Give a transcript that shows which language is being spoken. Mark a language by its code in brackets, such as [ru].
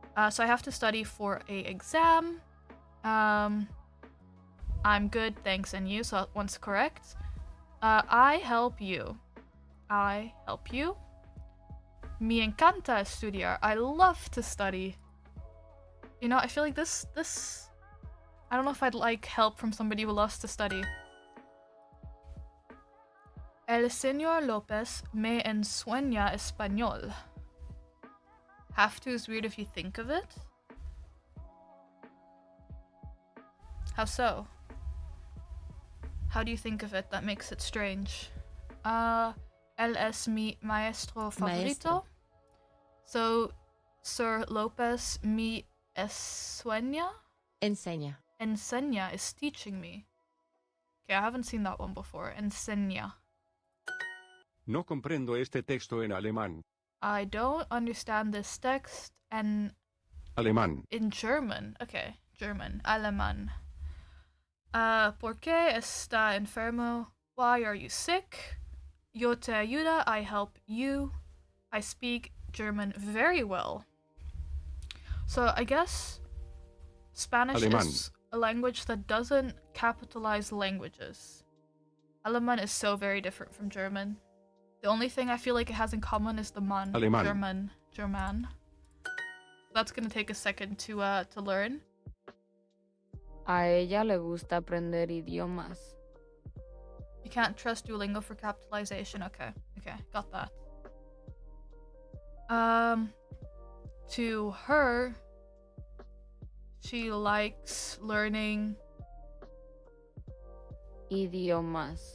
[en] So I have to study for a exam. I'm good, thanks, and you. So that one's correct. I help you. I help you. [es] Me encanta estudiar. [en] I love to study. You know, I feel like this. I don't know if I'd like help from somebody who loves to study. [es] El señor López me enseña español. [en] Have to is weird if you think of it. How so? How do you think of it that makes it strange? [es] Él es mi maestro favorito. Maestro. [en] So, Sir Lopez [es] me enseña? Enseña. [en] Enseña is teaching me. Okay, I haven't seen that one before. [es] Enseña. No comprendo este texto en alemán. [en] I don't understand this text and [es] Alemán. [en] in German. Okay, German. Alemán. [es] ¿Por qué está enfermo? [en] Why are you sick? [es] Yo te ayuda. [en] I help you. I speak German very well. So I guess Spanish [es] Alemán. [en] is a language that doesn't capitalize languages. Alemán is so very different from German. The only thing I feel like it has in common is the man. [es] Alemán. [en] German. That's gonna take a second to learn. [es] A ella le gusta aprender idiomas. [en] You can't trust Duolingo for capitalization. Okay, got that. To her, she likes learning [es] Idiomas.